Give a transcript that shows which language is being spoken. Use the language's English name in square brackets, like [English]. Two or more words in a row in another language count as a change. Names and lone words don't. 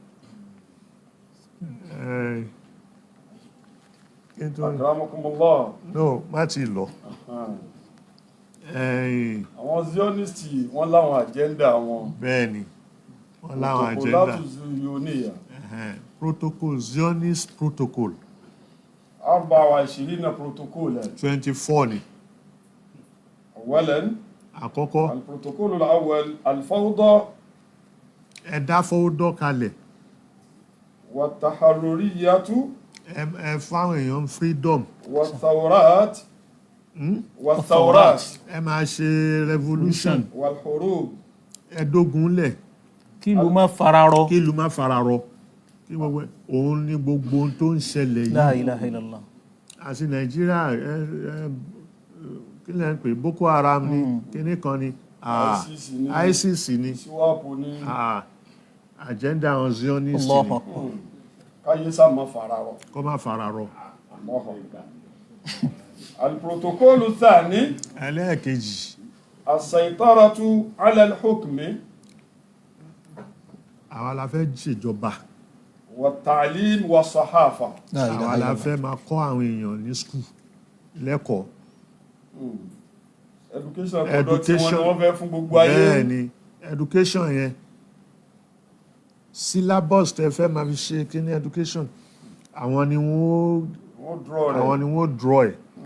[Arabic] akramakumullah [Yoruba] no má ti lọ àwọn zionisti wọ́n láwọn agenda wọn bẹ́ẹ̀ ni wọ́n láwọn agenda [Arabic] بروتوكولات صهيونية [English] protocol Zionist protocol [Arabic] 24 بروتوكولا [Yoruba] 24 ni. [Arabic] أولا [Yoruba] Àkọ́kọ́, [Arabic] البروتوكول الأول الفوضى [Yoruba] ẹ dá fọ́wọ́dọ́ kalẹ̀, [Arabic] والتحررية [Yoruba] ẹ fáwọn èèyàn freedom, [Arabic] والثورات [Yoruba] ẹ máa ṣe revolution, [Arabic] والحروب [Yoruba] ẹ dógunlẹ̀, kí ló má fararọ. kí ìlú má fararọ, kí gbogbo òun ní gbogbo ohun tó ń ṣẹlẹ̀ [Arabic] La [Yoruba] yìí. [Arabic] إله إلا الله. [Yoruba] Àti Nàìjíríà kí lẹ́ ń pè, Boko Haram ni, kíní kan ni, ISIS ni, síwáàpù ní agenda àwọn Zionist [Arabic] Allahu [Yoruba] ni, [Arabic] akbar. [Yoruba] káyé sáàmà fararọ. kó má fararọ. [Arabic] البروتوكول الثاني [Yoruba] Ẹlẹ́ẹ̀kejì, [Arabic] السيطرة على الحكم [Yoruba] àwa la fẹ́ ṣèjọba, [Arabic] والتعليم والصحافة. لا إله [Yoruba] àwa la [Arabic] illallah. [Yoruba] fẹ́ máa kọ́ àwọn èèyàn ní skul lẹ́kọ̀ọ́. Education tọ́dọ̀ tí wọ́n ní wọ́n fẹ́ fún gbogbo ayé. Bẹ́ẹ̀ ni education yẹn, syllabus tẹ fẹ́ máa fi ṣe kí ní education, àwọn ni wọ́n draw ẹ̀.